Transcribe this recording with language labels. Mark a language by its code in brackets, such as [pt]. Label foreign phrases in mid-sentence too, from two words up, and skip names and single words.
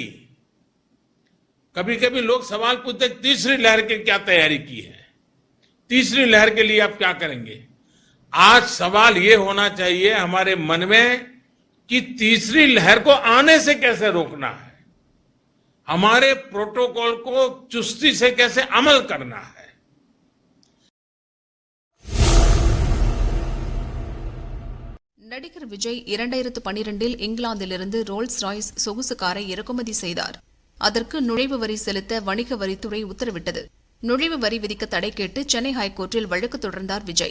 [hi] कभी कभी लोग सवाल पूछते हैं, तीसरी लहर की क्या तैयारी की है, तीसरी लहर के लिए आप क्या करेंगे. आज सवाल ये होना चाहिए हमारे मन में कि तीसरी लहर को आने से कैसे रोकना है, हमारे प्रोटोकॉल को चुस्ती से कैसे अमल करना है. [ta] நடிகர் விஜய் 2012இல் இங்கிலாந்திலிருந்து ரோல்ஸ் ராய்ஸ் சொகுசு காரை இறக்குமதி செய்தார். அதற்கு நுழைவு வரி செலுத்த வணிக வரித்துறை உத்தரவிட்டது. நுழைவு வரி விதிக்க தடை கேட்டு சென்னை ஹைகோர்ட்டில் வழக்கு தொடர்ந்தார் விஜய்.